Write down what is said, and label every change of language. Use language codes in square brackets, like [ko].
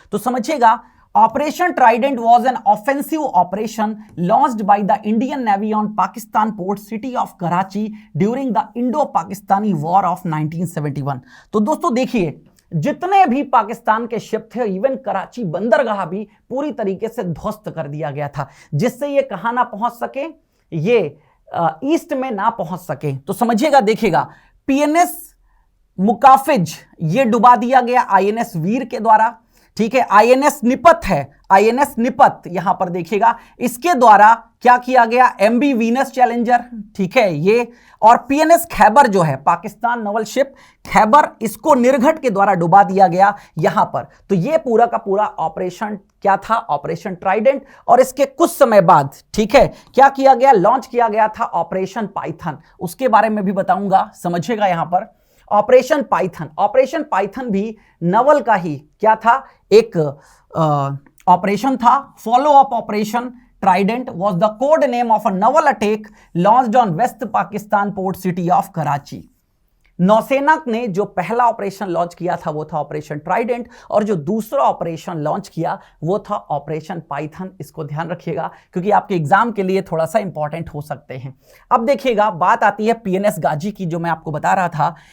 [hi] तो समझिएगा, [en] Operation Trident was an offensive operation launched by the Indian Navy on Pakistan port city of Karachi during the Indo-Pakistani War of 1971। [hi] तो दोस्तों देखिए, जितने भी पाकिस्तान के शिप थे, इवन कराची बंदरगाह भी पूरी तरीके से ध्वस्त कर दिया गया था, जिससे ये कहां ना पहुंच सके, ये ईस्ट में ना पहुंच सके। तो समझिएगा, देखिएगा, पीएनएस मुकाफिज ये डुबा दिया गया आईएनएस वीर के द्वारा। ठीक है, आईएनएस निपत है, आईएनएस निपत यहां पर देखिएगा, इसके द्वारा क्या किया गया, एमबी वीनस चैलेंजर, ठीक है ये, और पीएनएस खैबर जो है पाकिस्तान नवल शिप खैबर, इसको निर्घट के द्वारा डुबा दिया गया यहां पर। तो ये पूरा का पूरा ऑपरेशन क्या था, ऑपरेशन ट्राइडेंट। और इसके कुछ समय बाद, ठीक है, क्या किया गया, लॉन्च किया गया था ऑपरेशन पाइथन, उसके बारे में भी बताऊंगा, समझिएगा यहां पर। ऑपरेशन पाइथन, ऑपरेशन पाइथन भी नवल का ही क्या था, एक ऑपरेशन था। [en] Follow up Operation Trident was the code name of a naval attack launched on West Pakistan port city of Karachi। [hi] नौसेना ने जो पहला ऑपरेशन लॉन्च किया था वो था ऑपरेशन ट्राइडेंट, और जो दूसरा ऑपरेशन लॉन्च किया वो था ऑपरेशन पाइथन। इसको ध्यान रखिएगा क्योंकि आपके एग्जाम के लिए थोड़ा सा इंपॉर्टेंट हो सकते हैं। अब देखिएगा, बात आती है पीएनएस गाजी की, जो मैं आपको बता रहा था।